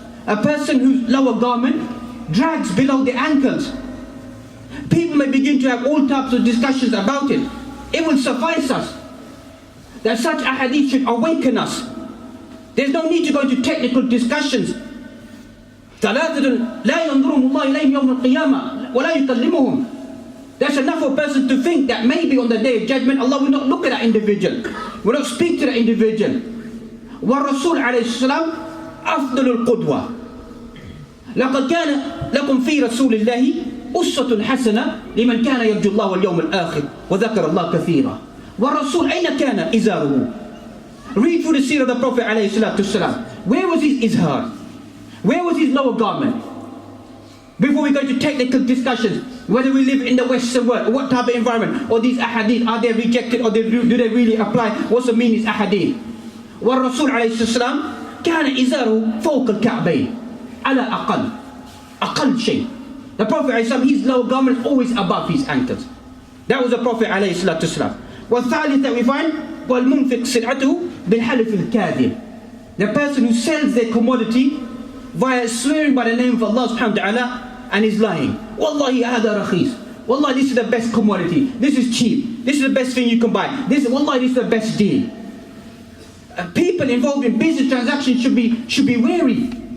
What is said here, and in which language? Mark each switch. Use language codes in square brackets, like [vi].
[en] A person whose lower garment drags below the ankles. People may begin to have all types of discussions about it. It will suffice us that such a hadith should awaken us. There's no need to go into technical discussions. [ar] ثلاثة لا ينظرهم الله إليهم يوم القيامة ولا يكلمهم. That's enough for a person to think that maybe on the day of judgment Allah will not look at that individual, will not speak to that individual. والرسول عليه السلام أفضل القدوة. لقد كان لكم في رسول الله أسوة حسنة لمن كان يرجو الله واليوم الآخر وذكر الله كثيرا. والرسول أين كان إزاره? [en] Read through the seerah of the Prophet [ar] عليه الصلاة والسلام. [en] Where was his izhar? Where was his lower garment? Before we go to technical discussions, whether we live in the Western world, what type of environment, or these ahadith, are they rejected or do they really apply? What's the meaning of ahadith? [ar] والرسول عليه السلام كان إزاره فوق الكعبين على أقل شيء. [en] The Prophet [ar] عليه السلام, [en] his lower garment is always above his ankles. That was the Prophet [ar] عليه الصلاة والسلام. والثالث [en] that we find [ar] والمنفق سلعته بالحلف الكاذب. [en] The person who sells their commodity via swearing by the name of Allah subhanahu wa ta'ala and is lying. [ar] Wallahi hada rakhis. [en] Wallahi, this is the best commodity. This is cheap. This is the best thing you can buy. Wallahi, this is the best deal. People involved in business transactions should be wary.